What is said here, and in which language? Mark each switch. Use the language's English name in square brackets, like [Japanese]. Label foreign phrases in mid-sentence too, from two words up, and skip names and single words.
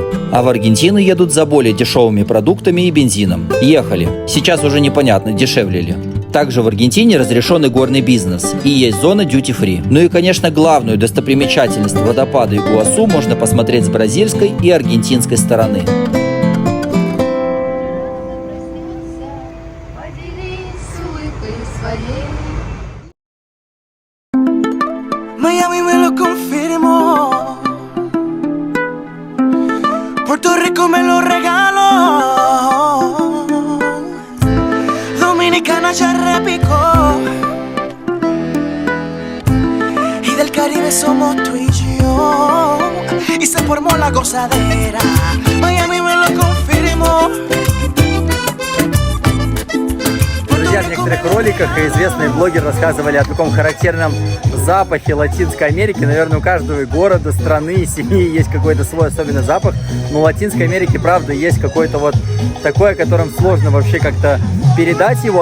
[Russian] А в Аргентину едут за более дешевыми продуктами и бензином. Ехали. Сейчас уже непонятно, дешевле ли. Также в Аргентине разрешен и горный бизнес, и есть зона duty-free. Ну и, конечно, главную достопримечательность водопада Игуасу можно посмотреть с бразильской и аргентинской стороны. [Spanish] Miami me lo confirmó, Puerto Rico me lo regaló, Dominicana ya repicó, y del Caribe somos tú y yo, y se formó la gozadera. Miami me lo confirmó. [Russian] Друзья, в некоторых роликах известные блогеры рассказывали о таком характерном запахе Латинской Америки. Наверное, у каждого города, страны, семьи есть какой-то свой особенный запах. Но в Латинской Америке, правда, есть какой-то вот такой, о котором сложно вообще как-то передать его.